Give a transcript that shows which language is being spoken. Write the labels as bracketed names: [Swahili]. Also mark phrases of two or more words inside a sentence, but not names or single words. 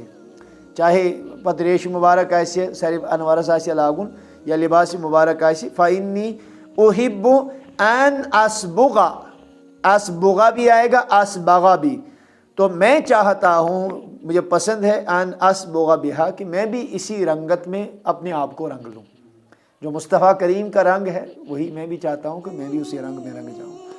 [Kashmiri] چاہے پتہ ریش مبارک آسہِ سرِ انورس آسہِ لاگُن یا لباس مبارک آسہِ. [Arabic] فإنی احب ان اسبغا، [Urdu] اسبغا بھی آئے گا اسبغا بھی، تو میں چاہتا ہوں، مجھے پسند ہے [Arabic] ان اسبغا بہا [Urdu] کہ میں بھی اسی رنگت میں اپنے آپ کو رنگ لوں. جو مصطفیٰ کریم کا رنگ ہے وہی میں بھی چاہتا ہوں کہ میں بھی اسی رنگ میں رنگ جاؤں.